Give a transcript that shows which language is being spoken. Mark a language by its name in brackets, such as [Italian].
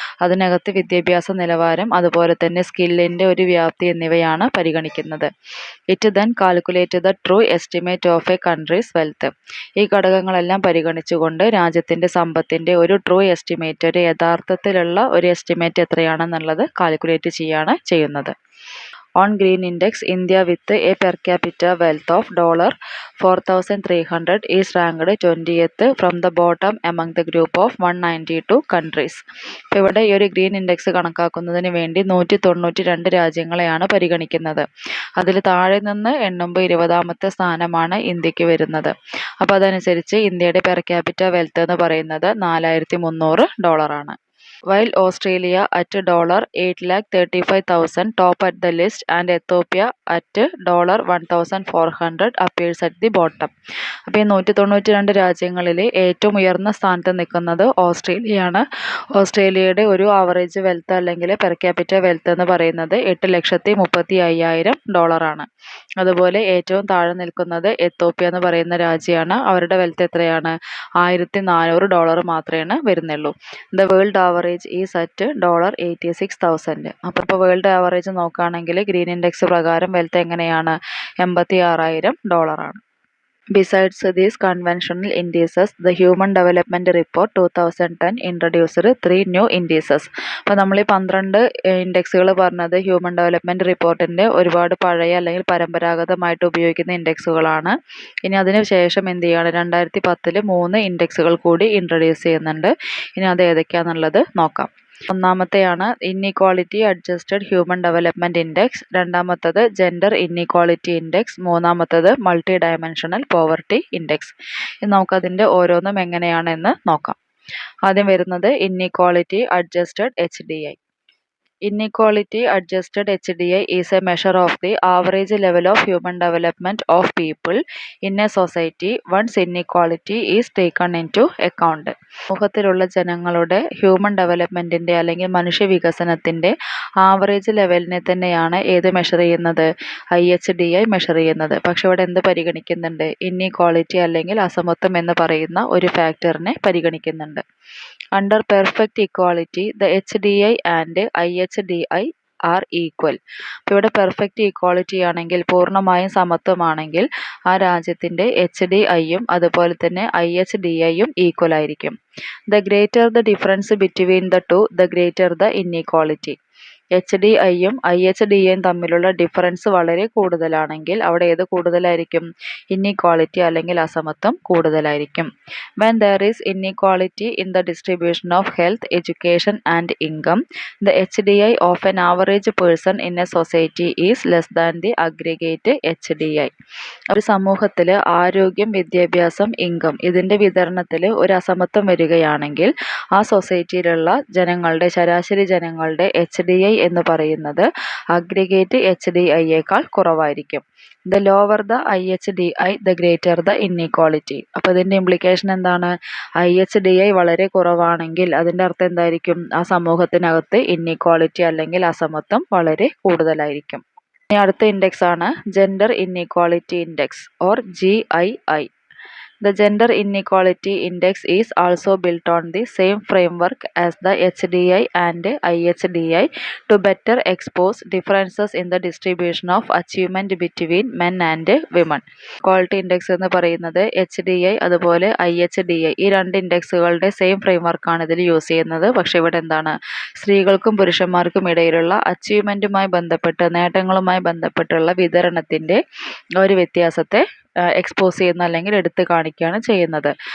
[Malayalam] അതിനകത്ത് വിദ്യാഭ്യാസ നിലവാരം അതുപോലെ തന്നെ സ്കില്ലിൻ്റെ ഒരു വ്യാപ്തി എന്നിവയാണ് പരിഗണിക്കുന്നത്. [English] It then calculate the true estimate of a country's wealth. [Malayalam] ഈ ഘടകങ്ങളെല്ലാം പരിഗണിച്ചുകൊണ്ട് രാജ്യത്തിൻ്റെ സമ്പത്തിൻ്റെ ഒരു ട്രൂ എസ്റ്റിമേറ്റ്, ഒരു യഥാർത്ഥത്തിലുള്ള ഒരു എസ്റ്റിമേറ്റ് എത്രയാണെന്നുള്ളത് കാൽക്കുലേറ്റ് ചെയ്യാണ് ചെയ്യുന്നത്. [English] On Green Index, India with a per capita wealth of $4,300 is ranked 20th from the bottom among the group of 192 countries. [Malayalam] ഇപ്പോൾ ഇവിടെ ഈ ഒരു ഗ്രീൻ ഇൻഡെക്സ് കണക്കാക്കുന്നതിന് വേണ്ടി 192 രാജ്യങ്ങളെയാണ് പരിഗണിക്കുന്നത്. അതിൽ താഴെ നിന്ന് എണ്ണുമ്പോൾ 20ാമത്തെ സ്ഥാനമാണ് ഇന്ത്യക്ക് വരുന്നത്. അപ്പോൾ അതനുസരിച്ച് ഇന്ത്യയുടെ പെർ ക്യാപിറ്റ വെൽത്ത് എന്ന് പറയുന്നത് $4,300 ആണ്. [English] While Australia at $835,000 top at the list and Ethiopia at $1,400 appears at the bottom. [Malayalam] അപ്പോൾ ഈ 192 രാജ്യങ്ങളിൽ ഏറ്റവും ഉയർന്ന സ്ഥാനത്ത് നിൽക്കുന്നത് ഓസ്ട്രേലിയയാണ്. ഓസ്ട്രേലിയയുടെ ഒരു ആവറേജ് വെൽത്ത് അല്ലെങ്കിൽ പെർ ക്യാപിറ്റ വെൽത്ത് എന്ന് പറയുന്നത് $8,35,000 ആണ്. അതുപോലെ ഏറ്റവും താഴെ നിൽക്കുന്നത് എത്തോപ്യ എന്ന് പറയുന്ന രാജ്യമാണ്. അവരുടെ വെൽത്ത് എത്രയാണ്? $1,400 മാത്രമേ വരുന്നുള്ളൂ. [English] The world average is at $86,000. [Malayalam] അപ്പോൾ വേൾഡ് ആവറേജ് നോക്കുകയാണെങ്കിൽ ഗ്രീൻ ഇൻഡെക്സ് പ്രകാരം വെൽത്ത് എങ്ങനെയാണ്? $86,000 ആണ്. [English] Besides these conventional indices, the Human Development Report 2010 introduced 3 new indices. [Malayalam] അപ്പോൾ നമ്മൾ ഈ 12 ഇൻഡെക്സുകൾ പറഞ്ഞത് ഹ്യൂമൻ ഡെവലപ്മെൻറ്റ് റിപ്പോർട്ടിൻ്റെ ഒരുപാട് പഴയ അല്ലെങ്കിൽ പരമ്പരാഗതമായിട്ട് ഉപയോഗിക്കുന്ന ഇൻഡെക്സുകളാണ്. ഇനി അതിന് ശേഷം എന്ത് ചെയ്യാണ്? 2010 3 ഇൻഡെക്സുകൾ കൂടി ഇൻട്രൊഡ്യൂസ് ചെയ്യുന്നുണ്ട്. ഇനി അത് ഏതൊക്കെയാണെന്നുള്ളത് നോക്കാം. ഒന്നാമത്തെയാണ് inequality adjusted human development index, രണ്ടാമത്തത് ജെൻഡർ ഇൻഇക്വാളിറ്റി ഇൻഡെക്സ്, മൂന്നാമത്തത് മൾട്ടി ഡയമെൻഷണൽ പോവർട്ടി ഇൻഡെക്സ്. ഇനി നമുക്കതിൻ്റെ ഓരോന്നും എങ്ങനെയാണെന്ന് നോക്കാം. ആദ്യം വരുന്നത് inequality adjusted HDI. [English] Inequality adjusted HDI is a measure of the average level of human development of people in a society once inequality is taken into account. [Malayalam] സമൂഹത്തിലുള്ള ജനങ്ങളുടെ human ഡെവലപ്മെൻറ്റിൻ്റെ അല്ലെങ്കിൽ മനുഷ്യ വികസനത്തിൻ്റെ ആവറേജ് ലെവലിനെ തന്നെയാണ് ഏത് മെഷർ ചെയ്യുന്നത്? IHDI മെഷർ ചെയ്യുന്നത്. പക്ഷെ ഇവിടെ എന്ത് പരിഗണിക്കുന്നുണ്ട്? ഇൻഇക്വാളിറ്റി അല്ലെങ്കിൽ അസമത്വം എന്ന് പറയുന്ന ഒരു ഫാക്ടറിനെ പരിഗണിക്കുന്നുണ്ട്. [English] Under perfect equality, the HDI and IHDI are equal. [Malayalam] അപ്പോൾ ഇവിടെ പെർഫെക്റ്റ് ഈക്വാളിറ്റി ആണെങ്കിൽ, പൂർണ്ണമായും സമത്വമാണെങ്കിൽ, ആ രാജ്യത്തിൻ്റെ HDIയും അതുപോലെ തന്നെ IHDIയും ഈക്വൽ ആയിരിക്കും. [English] The greater the difference between the two, the greater the inequality. [Malayalam] HDIയും IHDIയും തമ്മിലുള്ള ഡിഫറൻസ് വളരെ കൂടുതലാണെങ്കിൽ അവിടെ ഏത് കൂടുതലായിരിക്കും? ഇൻഇക്വാളിറ്റി അല്ലെങ്കിൽ അസമത്വം കൂടുതലായിരിക്കും. [English] When there is inequality in the distribution of health, education and income, the HDI of an average person in a society is less than the aggregate HDI. [Malayalam] ഒരു സമൂഹത്തിൽ ആരോഗ്യം, വിദ്യാഭ്യാസം, ഇൻകം ഇതിൻ്റെ വിതരണത്തിൽ ഒരു അസമത്വം വരികയാണെങ്കിൽ ആ സൊസൈറ്റിയിലുള്ള ജനങ്ങളുടെ, ശരാശരി ജനങ്ങളുടെ HDI എന്ന് പറയുന്നത് അഗ്രിഗേറ്റ് HDIയേക്കാൾ കുറവായിരിക്കും. [English] The lower the IHDI, the greater the inequality. [Malayalam] അപ്പോൾ ഇതിൻ്റെ ഇംപ്ലിക്കേഷൻ എന്താണ്? IHDI വളരെ കുറവാണെങ്കിൽ അതിൻ്റെ അർത്ഥം എന്തായിരിക്കും? ആ സമൂഹത്തിനകത്ത് ഇൻഇക്വാളിറ്റി അല്ലെങ്കിൽ അസമത്വം വളരെ കൂടുതലായിരിക്കും. ഇനി അടുത്ത ഇൻഡെക്സ് ആണ് gender inequality index or GII. [English] The Gender Inequality Index is also built on the same framework as the HDI and IHDI to better expose differences in the distribution of achievement between men and women. [Malayalam] Equality Index എന്ന് പറയുന്നത് HDI അതുപോലെ IHDI ഈ രണ്ട് ഇൻഡെക്സുകളുടെ same ഫ്രെയിംവർക്കാണ് ഇതിൽ use ചെയ്യുന്നത്. പക്ഷേ ഇവിടെ എന്താണ്? സ്ത്രീകൾക്കും പുരുഷന്മാർക്കും ഇടയിലുള്ള അച്ചീവ്മെൻറ്റുമായി ബന്ധപ്പെട്ട്, നേട്ടങ്ങളുമായി ബന്ധപ്പെട്ടുള്ള വിതരണത്തിൻ്റെ ഒരു വ്യത്യാസത്തെ എക്സ്പോസ് ചെയ്യുന്ന അല്ലെങ്കിൽ എടുത്തു കാണിക്കുകയാണ് ചെയ്യുന്നത്.